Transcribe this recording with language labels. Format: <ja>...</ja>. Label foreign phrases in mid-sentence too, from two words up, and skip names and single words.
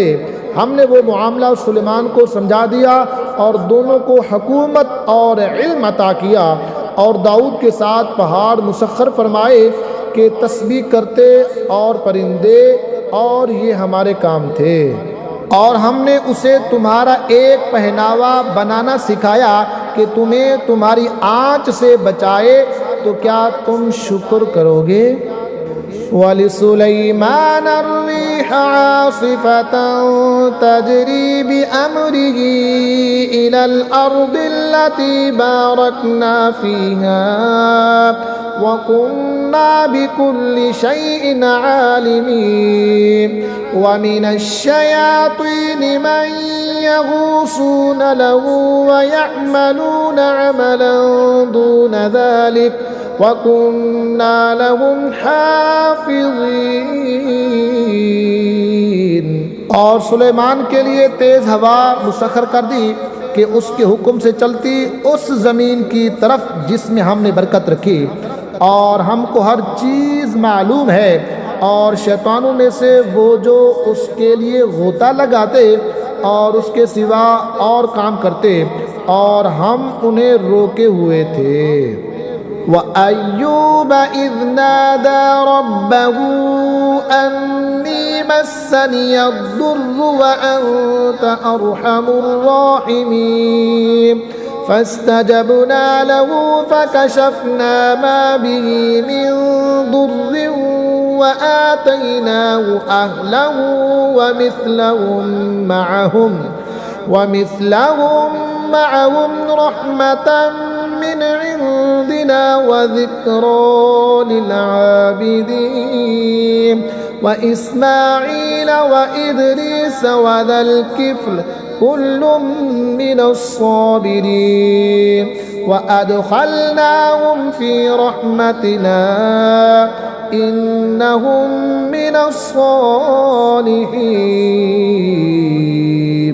<hi>हमने वो मामला सुलेमान को समझा दिया और दोनों को हुकूमत और इल्म अता किया और दाऊद के साथ पहाड़ मुसख्खर फरमाए कि तस्बीह करते और परिंदे और ये हमारे काम थे। और हमने उसे तुम्हारा एक पहनावा बनाना सिखाया कि तुम्हें तुम्हारी आँच से बचाए, तो क्या तुम शुक्र करोगे।</hi> <ar>ولسليمان الريح عاصفة تجري بأمره إلى الأرض التي باركنا فيها وكنا بكل شيء عالمين ومن الشياطين من يغوصون له ويعملون عملا دون ذلك وكنا لهم حافظين.</ar> <hi>और सुलेमान के लिए तेज़ हवा मुसख्खर कर दी कि उसके हुक्म से चलती उस ज़मीन की तरफ जिसमें हमने बरकत रखी, और हमको हर चीज़ मालूम है। और शैतानों में से वो जो उसके लिए गोता लगाते और उसके सिवा और काम करते, और हम उन्हें रोके हुए थे।</hi> <ar>وأيوب إذ نادى ربه أني مسني الضر وأنت أرحم الراحمين فاستجبنا له فكشفنا ما به من ضر وآتيناه أهله ومثلهم معهم رحمة من عندنا وذكرى للعابدين وإسماعيل وإدريس وذا الكفل كل من الصابرين وأدخلناهم في رحمتنا إنهم من الصالحين.</ar>